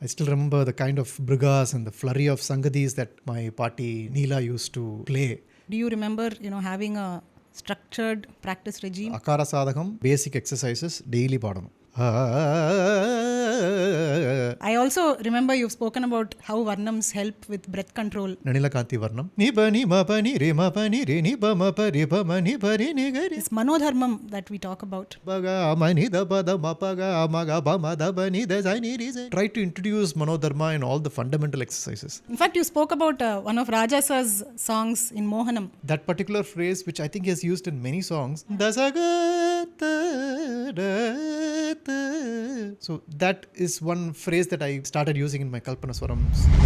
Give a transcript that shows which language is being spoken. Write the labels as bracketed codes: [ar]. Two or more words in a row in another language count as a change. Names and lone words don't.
[en] I still remember the kind of brigas and the flurry of sangadis that my party Neela used to play. Do you remember, having a structured practice regime? [ta] Akara sadhakam, [en] basic exercises, daily பாடணும். I also remember you've spoken about how Varnams help with breath control. Nanilakanti Varnam. Niba niba pani re ma pani re niba ma pari ba mani pari nigari. This Manodharmam that we talk about. Baga mani da ba da ma paga amaga ba ma da bani da zaini re. Try to introduce Manodharma in all the fundamental exercises. In fact, you spoke about one of Raja Sir's songs in Mohanam. That particular phrase, which I think he has used in many songs. Dasagata. So that is one phrase that I started using in my Kalpana Swarams.